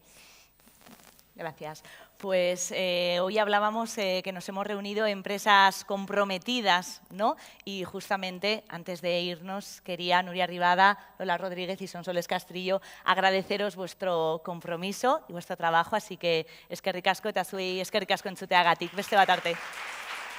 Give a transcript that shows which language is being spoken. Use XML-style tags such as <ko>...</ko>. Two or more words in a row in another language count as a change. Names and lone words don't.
<es>Gracias. Pues hoy hablábamos que nos hemos reunido empresas comprometidas, ¿no? Y justamente antes de irnos quería Nuria Ribada, Lola Rodríguez y Sonsoles Castrillo agradeceros vuestro compromiso y vuestro trabajo, así que</es> <eu>eskerrik asko eta zuei eskerrik asko entzuteagatik. Beste bat arte.</eu>